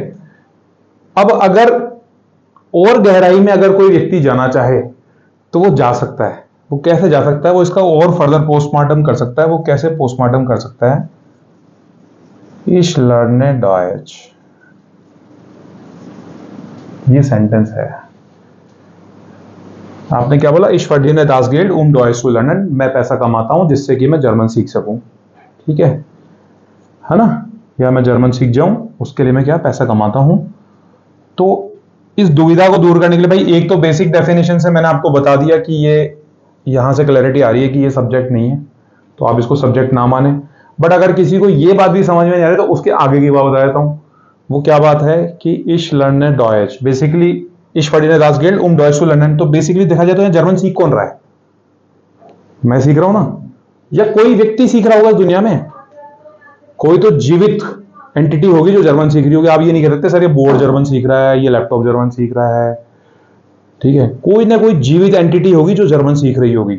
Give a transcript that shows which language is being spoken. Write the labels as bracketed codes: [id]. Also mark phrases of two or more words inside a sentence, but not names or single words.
[hi] अब अगर और गहराई में अगर कोई व्यक्ति जाना चाहे तो वो जा सकता है। वो कैसे जा सकता है, वो इसका और [en] further postmortem [hi] कर सकता है। वो कैसे पोस्टमार्टम कर सकता है, [de] Ich lerne Deutsch, [hi] ये सेंटेंस है। आपने क्या बोला, [de] Ich verdiene das Geld Deutsch zu lernen, [hi] मैं पैसा कमाता हूं जिससे कि मैं जर्मन सीख सकूं, ठीक है ना, या मैं जर्मन सीख जाऊं उसके लिए मैं क्या पैसा कमाता हूं। तो इस दुविधा को दूर करने के लिए भाई एक तो [en] basic definition [hi] से मैंने आपको बता दिया कि ये यहां से क्लैरिटी आ रही है कि ये सब्जेक्ट नहीं है, तो आप इसको सब्जेक्ट ना माने। बट अगर किसी को ये बात भी समझ में नहीं आ रही तो उसके आगे की बात बता देता हूं। वो क्या बात है कि [de] Ich lerne Deutsch, बेसिकली Ich verdiene das Geld Deutsch zu lernen, [hi] तो बेसिकली देखा जाए तो जर्मन सीख कौन रहा है, मैं सीख रहा हूं ना, या कोई व्यक्ति सीख रहा होगा दुनिया में, कोई तो जीवित एंटिटी होगी जो जर्मन सीख रही होगी। आप ये नहीं कह सकते सर ये बोर्ड जर्मन सीख रहा है, ये लैपटॉप जर्मन सीख रहा है, ठीक है, कोई ना कोई जीवित एंटिटी होगी जो जर्मन सीख रही होगी।